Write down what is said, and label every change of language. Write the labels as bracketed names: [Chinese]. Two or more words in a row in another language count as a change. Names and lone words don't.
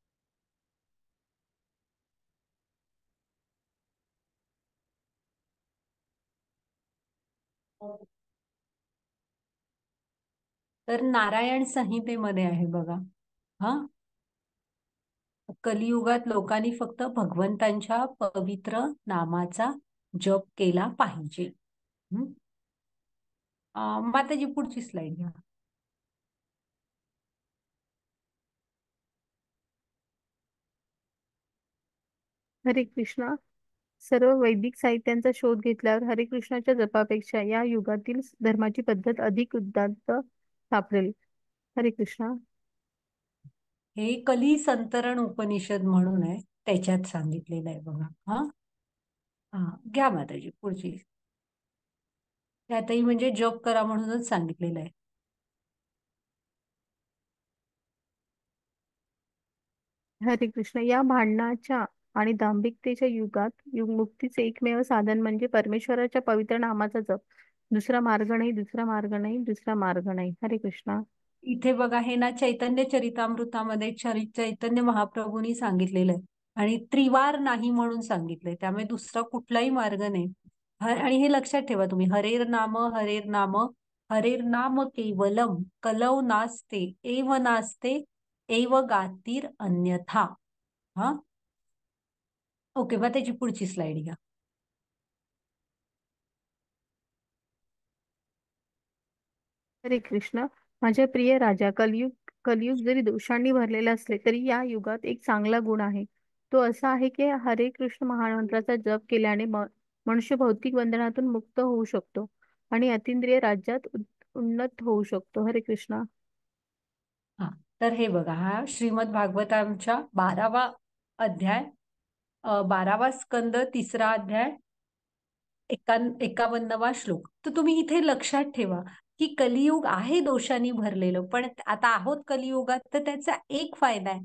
[Marathi] तर नारायण संहितेमध्ये आहे बघा. हा, कलियुगात लोकांनी फक्त भगवंतांच्या पवित्र नामाचा जप केला पाहिजे. माताजी पुढची स्लाइड घ्या. हरे कृष्णा. सर्व वैदिक साहित्यांचा शोध घेतल्यावर हरे कृष्णाच्या जपापेक्षा या युगातील धर्माची पद्धत अधिक उदात्त सापडेल. हरे कृष्णा. हे कली संतरण उपनिषद म्हणून आहे, त्याच्यात सांगितलेलं आहे बघा. हा, हा, घ्या माताजी पुढची. त्यातही म्हणजे जप करा म्हणूनच सांगितलेलं आहे. हरे कृष्ण. या भांडणाच्या आणि दांभिकतेच्या युगात मुक्तीचे एकमेव साधन म्हणजे परमेश्वराच्या पवित्र नामाचा जप. दुसरा मार्ग नाही, दुसरा मार्ग नाही, दुसरा मार्ग नाही. हरे कृष्ण. इथे बघा हे ना चैतन्य चरितामृतामध्ये चैतन्य महाप्रभूंनी सांगितलेलं आहे आणि त्रिवार नाही म्हणून सांगितलंय. त्यामुळे दुसरा कुठलाही मार्ग नाही. आणि हे लक्षात ठेवा तुम्ही, [Sanskrit] हरेर नाम हरेर नाम हरेर नाम केवलम कलौ नास्ते एव नास्ते एव गातीर अन्यथा. [Marathi] हा, ओके. मग त्याची पुढची स्लाइड घ्या. हरे कृष्ण. माझ्या प्रिय राजा, कलियुग जरी दोषांनी भरलेला असले तरी या युगात एक चांगला गुण आहे. तो असा आहे की हरे कृष्ण महामंत्राचा जप केल्याने मनुष्य भौतिक बंधनातून मुक्त होऊ शकतो आणि अतींद्रिय राज्यात उन्नत होऊ शकतो. हरे कृष्ण. हा, तर हे बघा, हा श्रीमद भागवतांच्या 12वा अध्याय, 12वा स्कंद, 3रा अध्याय, 51वा श्लोक. तर तुम्ही इथे लक्षात ठेवा की कलियुग आहे दोषांनी भरलेलं, पण आता आहोत कलियुगात, तर त्याचा एक फायदा आहे.